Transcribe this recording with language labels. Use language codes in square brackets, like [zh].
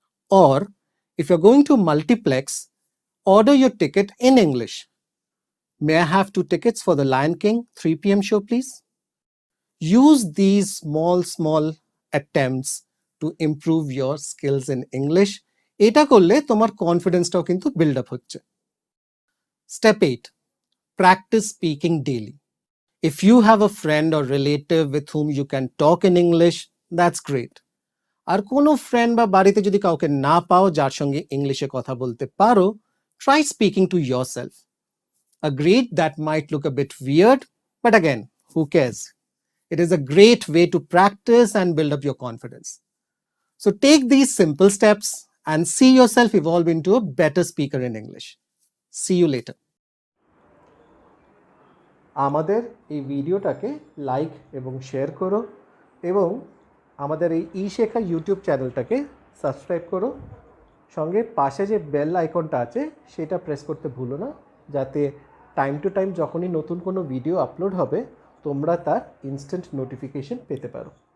[en] Or if you're going to multiplex, order your ticket in English. May I have 2 tickets for the Lion King 3 p.m. show, please? Use these small attempts to improve your skills in English. [bn] এটা করলে তোমার কনফিডেন্সটাও কিন্তু build up হচ্ছে। [en] Step 8. Practice speaking daily. If you have a friend or relative with whom you can talk in English, that's great. [bn] আর কোনো friend বা বাড়িতে যদি কাউকে না পাও যার সঙ্গে ইংলিশে কথা বলতে পারো, [en] try speaking to yourself. Agreed, that might look a bit weird, but again, who cares? It is a great way to practice and build up your confidence. So take these simple steps and see yourself evolve into a better speaker in English. See you later. [bn] আমাদের এই ভিডিওটাকে like এবং share করো এবং আমাদের এই ই-শেখা YouTube চ্যানেলটাকে subscribe করো। সঙ্গে পাশে যে বেল আইকনটা আছে সেটা প্রেস করতে ভুলো না, যাতে টাইম টু টাইম যখনই নতুন কোনো ভিডিও আপলোড হবে তোমরা তার ইনস্ট্যান্ট নোটিফিকেশন পেতে পারো।